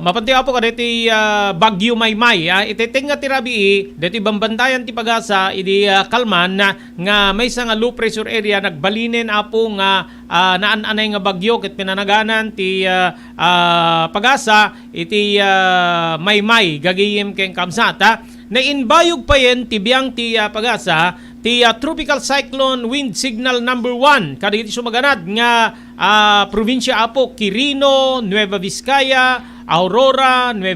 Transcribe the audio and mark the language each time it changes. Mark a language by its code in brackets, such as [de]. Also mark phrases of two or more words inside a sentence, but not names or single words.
[ilo] Mapantiyo po kada iti Bagyo Maymay. Iti nga ti rabi dati bambantayan ti pagasa iti kalman nga may nga [en] low pressure area [ilo] nagbalinen apo nga naan-anay nga bagyo ket pinanaganan ti pagasa iti Maymay gagayem ken kamsat. Nainbayog pa yen ti biyang ti pagasa ti [en] Tropical Cyclone Wind Signal number 1 [ilo] kada iti sumaganad nga probinsya apo Quirino, Nueva Vizcaya, Aurora, Nueva